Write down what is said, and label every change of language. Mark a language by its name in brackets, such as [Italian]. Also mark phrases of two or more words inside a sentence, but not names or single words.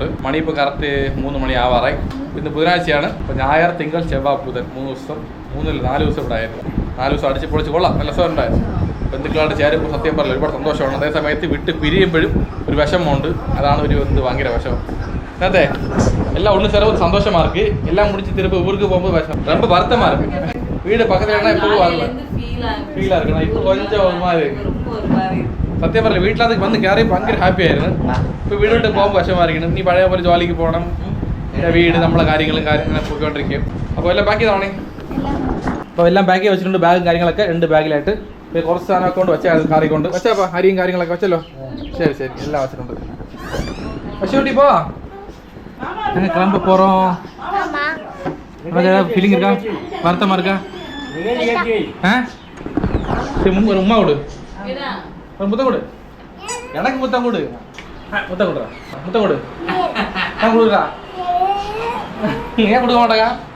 [Malayalam] മണി ഇപ്പോൾ കറക്റ്റ് 3 മണി ആവാറായി. ഇന്ന് ബുധനാഴ്ചയാണ്. അപ്പോൾ ഞായർ, തിങ്കൾ, ചൊവ്വായ്, ബുധൻ 3 ദിവസം, 4 ദിവസം ഇവിടെ ആയിരുന്നു. 4 ദിവസം അടിച്ച് പൊളിച്ച് കൊള്ളാം, നല്ല ദിവസം ഉണ്ടായിരുന്നു. ബന്ധുക്കളായിട്ട് ചേരുമ്പോൾ സത്യം പറഞ്ഞില്ല ഒരുപാട് സന്തോഷമാണ്. അതേ സമയത്ത് വിട്ട് പിരിയുമ്പോഴും ഒരു വിഷമമുണ്ട്. അതാണ് ഒരു ഭയങ്കര വിഷമം. അതെ, എല്ലാം ഒന്നും ചിലവ് സന്തോഷമാർക്ക്, എല്ലാം [Tamil] முடிச்சு திரும்ப ஊருக்கு போகும்போது விஷம் ரொம்ப வருத்தமா இருக்கு. வீடு பக்கத்துலனா இப்போ ஃபீலா இருக்கு. இப்போ கொஞ்சம் ஒரு மாதிரி [Malayalam] സത്യം പറഞ്ഞ വീട്ടിലത് വന്ന് കയറി ഭയങ്കര ഹാപ്പി ആയിരുന്നു. ഇപ്പോൾ വീടോട്ട് പോകുമ്പോൾ വിഷമായിരിക്കണം. നീ പഴയ പോലെ ജോലിക്ക് പോകണം, വീട് നമ്മളെ കാര്യങ്ങളും പോയിക്കൊണ്ടിരിക്കും. അപ്പോൾ എല്ലാം പാക്ക് ചെയ്തോണേ. അപ്പോൾ എല്ലാം പാക്ക് ചെയ്ത് വെച്ചിട്ടുണ്ട്. ബാഗും കാര്യങ്ങളൊക്കെ 2 ബാഗിലായിട്ട്. ഇപ്പോൾ കുറച്ച് സാധനമൊക്കെ കൊണ്ട് വെച്ചാൽ കാറിക്കൊണ്ട് വെച്ചാൽ അരിയും കാര്യങ്ങളൊക്കെ വെച്ചല്ലോ. ശരി ശരി, എല്ലാം വെച്ചിട്ടുണ്ട്. പക്ഷേ കുട്ടി പോ, [Tamil] நாங்கள் கிளம்ப போகிறோம். ஏதாவது ஃபீலிங் இருக்கா, வருத்தமாக இருக்கா? ஆ சரி, ஒரு உமா கொடு, ஒரு முத்தம் கொடு. எனக்கு முத்தம் கொடு, முத்தம் கொடுறா, முத்தம் கொடு. நான் கொடுக்குறா, ஏன் கொடுக்க மாட்டாங்க?